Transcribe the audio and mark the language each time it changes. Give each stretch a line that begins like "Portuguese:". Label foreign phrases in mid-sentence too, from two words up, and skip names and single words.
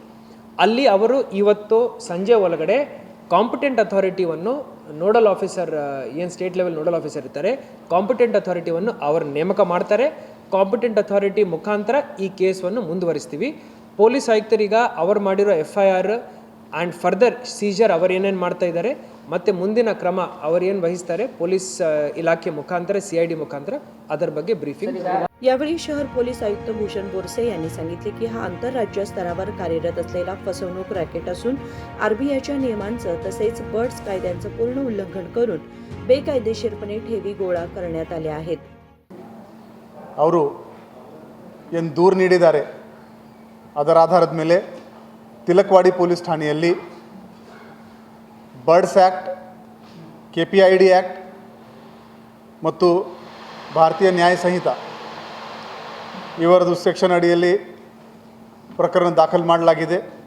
Kannada: ಅಲ್ಲಿ ಅವರು ಇವತ್ತು ಸಂಜೆ ಒಳಗಡೆ ಕಾಂಪಿಟೆಂಟ್ ಅಥಾರಿಟಿಯನ್ನು
English: nodal officer
Kannada: ಏನು
English: state level nodal officer
Kannada: ಇರ್ತಾರೆ ಕಾಂಪಿಟೆಂಟ್ ಅಥಾರಿಟಿವನ್ನು ಅವರು ನೇಮಕ ಮಾಡ್ತಾರೆ.
English: competent authority
Kannada: ಮುಖಾಂತರ ಈ ಕೇಸನ್ನು ಮುಂದುವರಿಸ್ತೀವಿ. ಪೊಲೀಸ್ ಆಯುಕ್ತರೀಗ ಅವರು ಮಾಡಿರೋ
English: FIR and further seizure
Kannada: ಅವರು ಏನೇನು ಮಾಡ್ತಾ ಇದ್ದಾರೆ ಮತ್ತು ಮುಂದಿನ ಕ್ರಮ ಅವರೇನು ವಹಿಸ್ತಾರೆ ಪೊಲೀಸ್ ಇಲಾಖೆ ಮುಖಾಂತರ CID ಮುಖಾಂತರ ಅದರ ಬಗ್ಗೆ ಬ್ರೀಫಿಂಗ್.
Marathi: यावेळी शहर पोलीस आयुक्त भूषण बोरसे यांनी सांगितले की हा आंतरराज्य स्तरावर कार्यरत असलेला फसवणूक रॅकेट असून RBIच्या नियमांचं तसेच बर्ड्स कायद्यांचं पूर्ण उल्लंघन करून बेकायदेशीरपणे ठेवी गोळा करण्यात आल्या आहेत.
Kannada: ಅವರು ಏನು ದೂರು ನೀಡಿದ್ದಾರೆ ಅದರ ಆಧಾರದ ಮೇಲೆ ತಿಲಕ್ವಾಡಿ ಪೊಲೀಸ್ ಠಾಣೆಯಲ್ಲಿ ಬರ್ಡ್ಸ್ ಆ್ಯಕ್ಟ್, KPID ಆ್ಯಕ್ಟ್ ಮತ್ತು ಭಾರತೀಯ ನ್ಯಾಯ ಸಂಹಿತ ಇವರದು ಸೆಕ್ಷನ್ ಅಡಿಯಲ್ಲಿ ಪ್ರಕರಣ ದಾಖಲು ಮಾಡಲಾಗಿದೆ.